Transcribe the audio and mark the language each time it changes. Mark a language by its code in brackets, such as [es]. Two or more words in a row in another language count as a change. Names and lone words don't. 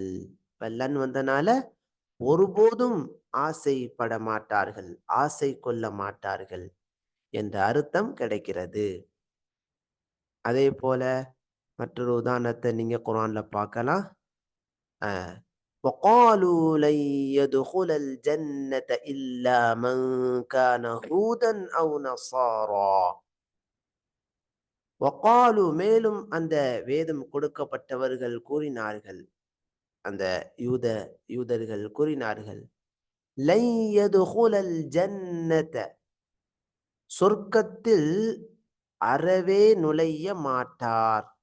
[ta] வல்லன் வந்தனால ஒருபோதும் ஆசைப்பட மாட்டார்கள், ஆசை கொள்ள மாட்டார்கள் என்ற அர்த்தம் கிடைக்கிறது. அதே போல மற்றொரு உதாரணத்தை நீங்க குர்ஆன்ல பார்க்கலாம். [ar] அஹ் وقالوا لن يدخل الجنة إلا من كان هودا أو نصارى. [ta] وقالوا மேலும் அந்த வேதம் கொடுக்கப்பட்டவர்கள் கூறினார்கள், அந்த யூதர்கள் கூறினார்கள், [ar] لن يدخل الجنة, [ta] சொர்க்கத்தில் அறவே நுழைய மாட்டார்,